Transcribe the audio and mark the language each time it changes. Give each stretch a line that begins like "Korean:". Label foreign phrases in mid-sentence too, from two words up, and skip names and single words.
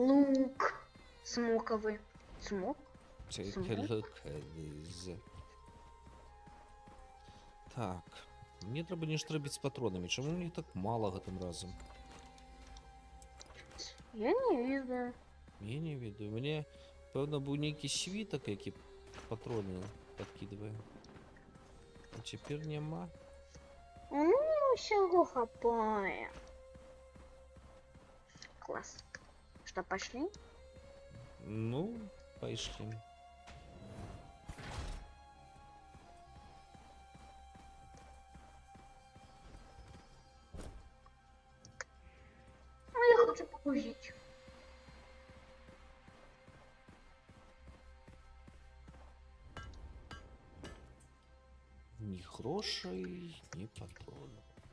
Russian: Лук смоковый. Смок?
Ukrainian: Це Смок?
Belarusian: лук з- Так. Мне трэба нешта рабіць з патронамі. Чаму мне так мала гэтым разам? Я не ведаю. Я не ведаю. Мне, пэўна, быў нейкі світак, які патроны падкідвае. А цяпер няма. Ну, мне усяго хапае.
Russian: Класс. Что, пошли?
Belarusian: Ну, пайшлі.
Russian: Ну, я хочу покурить.
Belarusian: Ні грошей, ні патронаў.